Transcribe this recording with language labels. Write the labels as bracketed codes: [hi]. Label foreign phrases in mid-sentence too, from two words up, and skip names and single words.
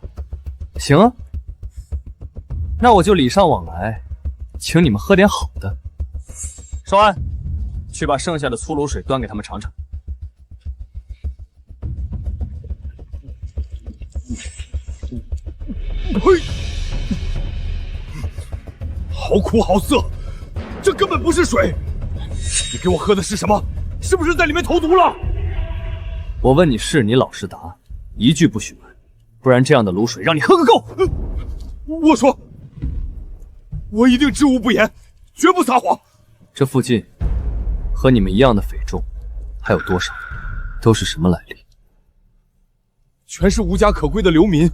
[zh] 行啊，那我就禮尚往來，請你們喝點好的。少安，去把剩下的粗滷水端給他們嘗嘗。嘿，好苦好澀，這根本不是水！你給我喝的是什麼？是不是在裡面投毒了？我問你是，你老實答，一句不許瞞，不然這樣的滷水讓你喝個夠！我說，我一定知無不言，絕不撒謊。這附近和你們一樣的匪眾還有多少？都是什麼來歷？全是無家可歸的流民。